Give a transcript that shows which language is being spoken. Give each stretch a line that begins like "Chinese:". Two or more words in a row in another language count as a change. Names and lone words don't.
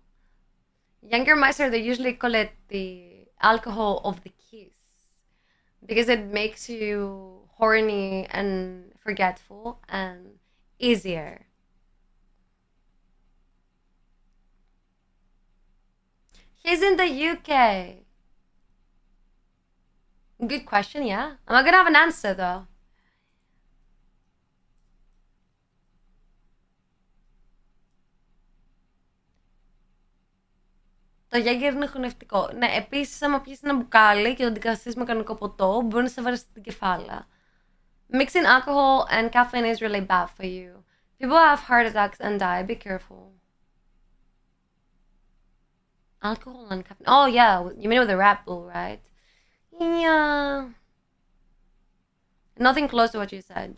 English: Younger Meister, they usually call it the alcohol of the kiss because it makes you horny and forgetful and easier. He's in the UK. Good question, yeah. I'm not gonna have an answer though.
Greek: Το Jäger είναι χωνευτικό. Ναι, επίσης, άμα πιεις ένα μπουκάλι και το αντικαταστήσεις με κανονικό ποτό, μπορεί να σε βαρέσει την κεφάλα.
English: Mixing alcohol and caffeine is really bad for you. People have heart attacks and die. Be careful. Alcohol and caffeine. Oh, yeah. You mean with the Red Bull, right? Yeah. Nothing close to what you said.